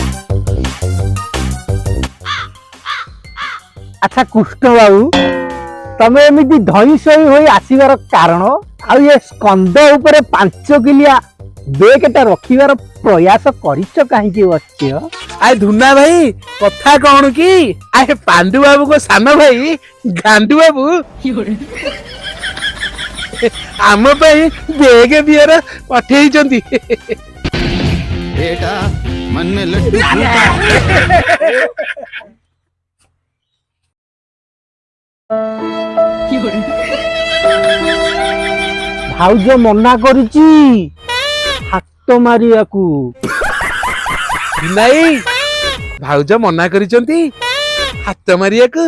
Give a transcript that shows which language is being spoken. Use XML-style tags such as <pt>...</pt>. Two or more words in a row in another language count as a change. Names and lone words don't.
<hi>अच्छा कृष्ण बाबू</hi> <or>ତମେ ଏମିତି ଧଇଁ ସଇଁ ହୋଇ ଆସିବାର କାରଣ ଆଉ ଏ ସ୍କନ୍ଦ ଉପରେ 5 କିଲିଆ ବେଗଟା ରଖିବାର ପ୍ରୟାସ କରିଛ କାହିଁକି ବସିଛ? ଆଏ ଧୁନା ଭାଇ କଥା କଣ କି ଆଏ ପାଣ୍ଡୁ ବାବୁଙ୍କ ସାନ ଭାଇ ଗାଣ୍ଡୁ ବାବୁ ଆମ ପାଇଁ ବେଗ ବିୟର ପଠେଇଛନ୍ତି।</or> <hi>बेटा मन में लड्डू</hi> <or>ଭାଉଜ ମନା କରିଛି ହାତ ମାରିବାକୁ। ନାଇଁ ଭାଉଜ ମନା କରିଛନ୍ତି ହାତ ମାରିବାକୁ।</or>